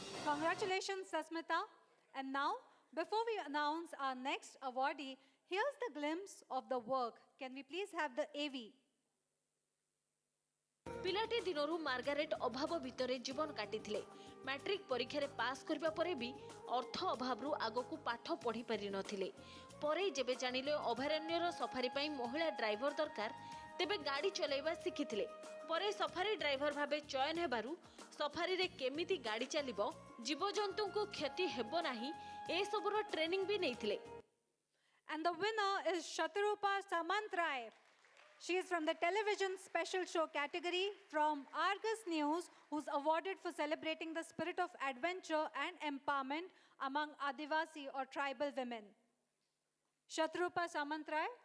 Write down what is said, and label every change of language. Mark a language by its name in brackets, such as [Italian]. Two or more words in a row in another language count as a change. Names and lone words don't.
[English] Congratulations, Sasmita. And now, before we announce our next awardee, here's the glimpse of the work. Can we please have the AV? [Odia] ପିଲାଟି ଦିନରୁ ମାର୍ଗାରେଟ୍ ଅଭାବ ଭିତରେ ଜୀବନ କାଟିଥିଲେ। ମ୍ୟାଟ୍ରିକ୍ ପରୀକ୍ଷାରେ ପାସ୍ କରିବା ପରେ ବି ଅର୍ଥ ଅଭାବରୁ ଆଗକୁ ପାଠ ପଢ଼ି ପାରିନଥିଲେ। ପରେ ଯେବେ ଜାଣିଲେ ଅଭୟାରଣ୍ୟର ସଫାରି ପାଇଁ ମହିଳା ଡ୍ରାଇଭର ଦରକାର, ତେବେ ଗାଡ଼ି ଚଲାଇବା ଶିଖିଥିଲେ। ପରେ [English] safari driver [Odia] ଭାବେ ଚୟନ ହେବାରୁ ସଫାରିରେ କେମିତି ଗାଡ଼ି ଚାଲିବ, ଜୀବଜନ୍ତୁଙ୍କୁ କ୍ଷତି ହେବ ନାହିଁ, ଏସବୁର ଟ୍ରେନିଂ ବି ନେଇଥିଲେ। [English] And the winner is Shatarupa Samantrai. She is from the television special show category from Argus News, who's awarded for celebrating the spirit of adventure and empowerment among Adivasi or tribal women. Shatarupa Samantrai.